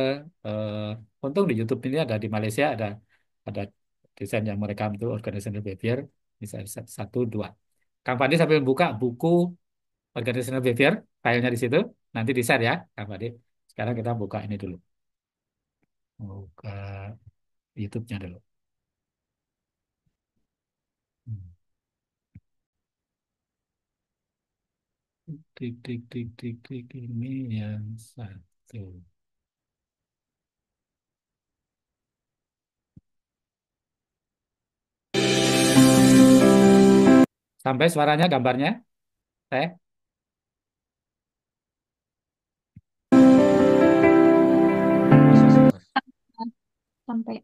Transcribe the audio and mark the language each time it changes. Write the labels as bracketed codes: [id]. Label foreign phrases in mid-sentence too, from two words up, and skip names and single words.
[id] eh, Untung di YouTube ini ada di Malaysia ada desain yang merekam itu [en] organizational behavior. [id] Bisa satu dua. Kang Fandi sambil buka buku [en] organizational behavior, [id] filenya di situ, nanti di-share ya, Kang Fandi. Sekarang kita buka ini dulu, buka YouTube-nya dulu. Hmm. Tik tik tik tik tik ini yang satu. Sampai suaranya, gambarnya, saya Sampai.